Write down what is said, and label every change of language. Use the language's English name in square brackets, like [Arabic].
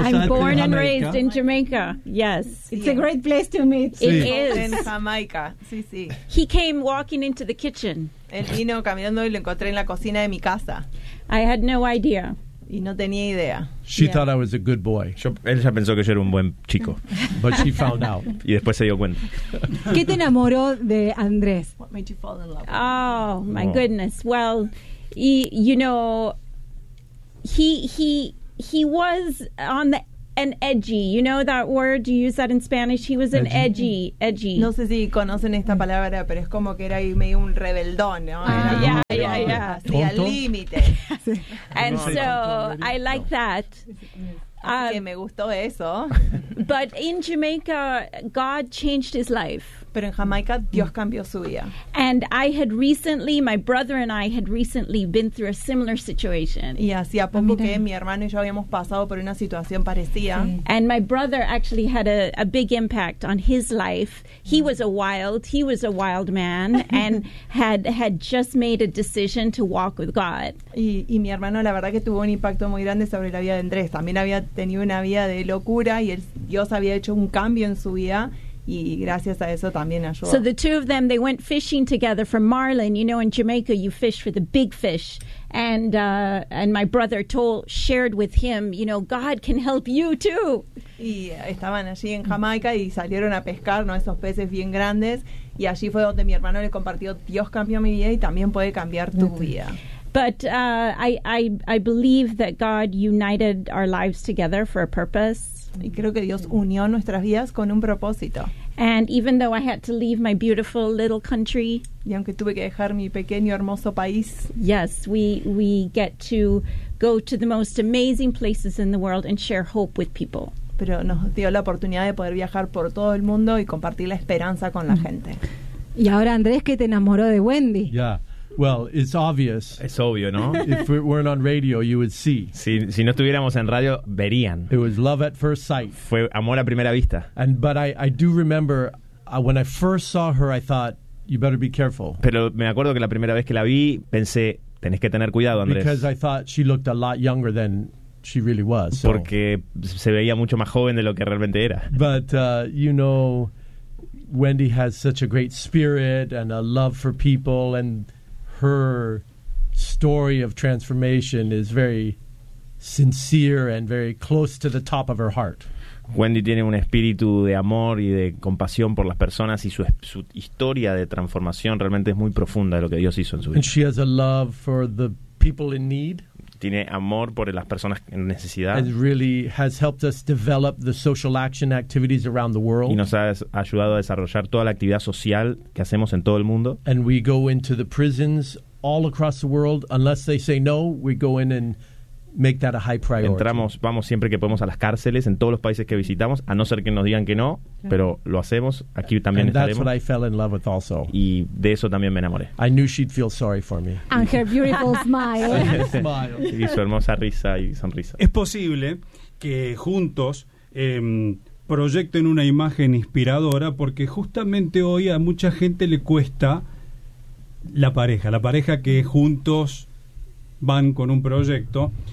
[English] I'm born and raised in Jamaica. Yes. It's a great place to meet. It is. In Jamaica. [Spanish] Sí, sí. [English] He came walking into the kitchen. [Spanish] Él vino caminando y lo encontré en la cocina de mi casa. [English] I had no idea. [Spanish] Y no tenía idea. [English] She thought I was a good boy. [Spanish] Ella pensó que yo era un buen chico. [English] But she found out. [Spanish] Y después se dio cuenta. ¿Qué te enamoró de Andrés? [English] What made you fall in love? Oh, my goodness. Well, you know, he was on the an edgy. You know that word? Do you use that in Spanish? He was an edgy. Edgy. [Spanish] No sé si conocen esta palabra, pero es como que era medio un rebeldón, ¿no? [English] Yeah. [Spanish] Sí, al límite. [English] And so I like that. [Spanish] Que me gustó eso. [English] But in Jamaica, God changed his life. [Spanish] Pero en Jamaica, Dios cambió su vida. [English] And I had recently, my brother and I had recently been through a similar situation. [Spanish] Y hacía poco que mi hermano y yo habíamos pasado por una situación parecida. Sí. [English] And my brother actually had a big impact on his life. He was a wild man and had just made a decision to walk with God. [Spanish] Y mi hermano, la verdad que tuvo un impacto muy grande sobre la vida de Andrés. También había tenido una vida de locura y Dios había hecho un cambio en su vida. Y gracias a eso también ayudó. [English] So the two of them, they went fishing together for marlin. You know, in Jamaica, you fish for the big fish. And my brother shared with him, you know, God can help you too. [Spanish] Y estaban allí en Jamaica y salieron a pescar, ¿no? Esos peces bien grandes. Y allí fue donde mi hermano le compartió, Dios cambió mi vida y también puede cambiar tu vida. [English] But I believe that God united our lives together for a purpose. [Spanish] Y creo que Dios unió nuestras vidas con un propósito. [English] And even though I had to leave my beautiful little country, [Spanish] y aunque tuve que dejar mi pequeño hermoso país, [English] yes, we get to go to the most amazing places in the world and share hope with people. [Spanish] Pero nos dio la oportunidad de poder viajar por todo el mundo y compartir la esperanza con la gente. Y ahora Andrés, que te enamoró de Wendy. [English] Yeah. Well, it's obvious. [Spanish] Es obvio, ¿no? [English] If we weren't on radio, you would see. [Spanish] Si no estuviéramos en radio, verían. [English] It was love at first sight. [Spanish] Fue amor a primera vista. [English] But I do remember when I first saw her, I thought, you better be careful. [Spanish] Pero me acuerdo que la primera vez que la vi, pensé, tenés que tener cuidado, Andrés. [English] Because I thought she looked a lot younger than she really was. So. [Spanish] Porque se veía mucho más joven de lo que realmente era. [English] But, you know, Wendy has such a great spirit and a love for people and... Her story of transformation is very sincere and very close to the top of her heart. [Spanish] Wendy tiene un espíritu de amor y de compasión por las personas y su historia de transformación realmente es muy profunda de lo que Dios hizo en su vida. [English] And she has a love for the people in need. [Spanish] Tiene amor por las personas en necesidad. [English] And really has helped us develop the social action activities around the world. [Spanish] Y nos ha ayudado a desarrollar toda la actividad social que hacemos en todo el mundo. [English] And we go into the prisons all across the world. Unless they say no, we go in and make that a high priority. [Spanish] Entramos, vamos siempre que podemos a las cárceles en todos los países que visitamos, a no ser que nos digan que no, pero lo hacemos. Aquí también [English] and [Spanish] estaremos. [English] That's what I fell in love with also. [Spanish] Y de eso también me enamoré. [English] I knew she'd feel sorry for me. And her beautiful smile. [Spanish] Y su hermosa risa y sonrisa. ¿Es posible que juntos proyecten una imagen inspiradora? Porque justamente hoy a mucha gente le cuesta la pareja que juntos van con un proyecto.